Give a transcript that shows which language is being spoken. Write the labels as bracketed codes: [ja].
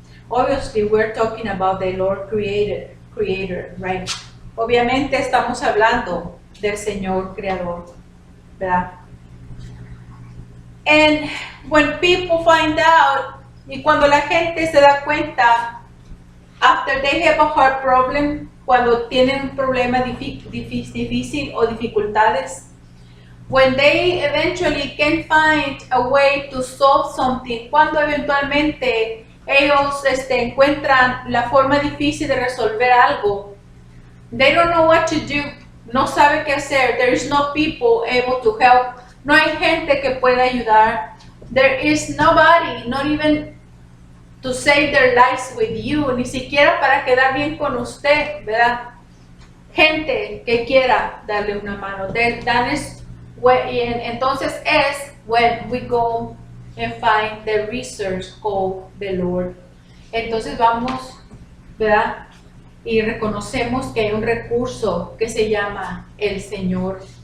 [en] Obviously, we're talking about the Lord creator, right? [es] Obviamente estamos hablando del Señor creador, ¿verdad? [en] And when people find out, [es] y cuando la gente se da cuenta, [en] after they have a hard problem, [es] cuando tienen un problema difícil o dificultades, [en] when they eventually can find a way to solve something, [es] cuando eventualmente ellos encuentran la forma difícil de resolver algo, [en] they don't know what to do, [es] no sabe qué hacer, [en] there is no people able to help, [es] no hay gente que pueda ayudar, [en] there is nobody, not even to save their lives with you, [es] ni siquiera para quedar bien con usted, ¿verdad? Gente que quiera darle una mano. [en] That is [es] entonces es [en] when we go and find the resource called the Lord. [es] Entonces vamos, ¿verdad? Y reconocemos que hay un recurso que se llama el Señor.